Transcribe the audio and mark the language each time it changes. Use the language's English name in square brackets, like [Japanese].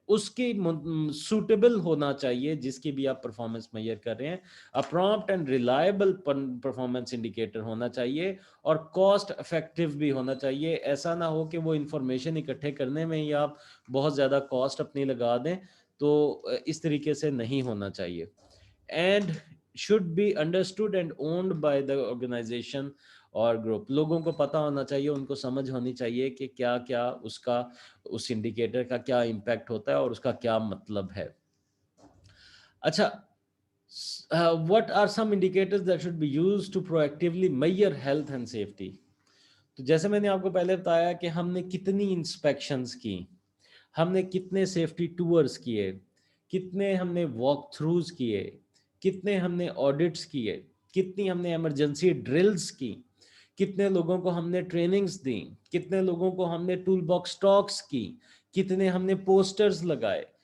[Urdu] اس کی سوٹیبل ہونا چاہیے جس کی بھی آپ پرفارمنس میئر کر رہے ہیں. Prompt and reliable performance indicator ہونا چاہیے اور کاسٹ افیکٹو بھی ہونا چاہیے. ایسا نہ ہو کہ وہ انفارمیشن اکٹھے کرنے میں ہی آپ بہت زیادہ کاسٹ اپنی لگا دیں, تو اس طریقے سے نہیں ہونا چاہیے. [English] and should be understood and owned by the organization [Urdu] اور گروپ. لوگوں کو پتہ ہونا چاہیے, ان کو سمجھ ہونی چاہیے کہ کیا کیا اس انڈیکیٹر کا کیا امپیکٹ ہوتا ہے اور اس کا کیا مطلب ہے. [English] اچھا, what are some indicators that should be used to proactively measure health and safety. [Urdu] تو جیسے میں نے آپ کو پہلے بتایا کہ ہم نے کتنی انسپیکشنز کی, ہم نے کتنے سیفٹی ٹورز کیے, کتنے ہم نے واک تھروز کیے, کتنے ہم نے آڈٹس کیے, کتنی ہم نے ایمرجنسی ڈرلز کی, کتنے لوگوں کو ہم نے ٹریننگز دیں, کتنے لوگوں کو ہم نے ٹول باکس ٹاکس کی, کتنے ہم نے پوسٹرز لگائے.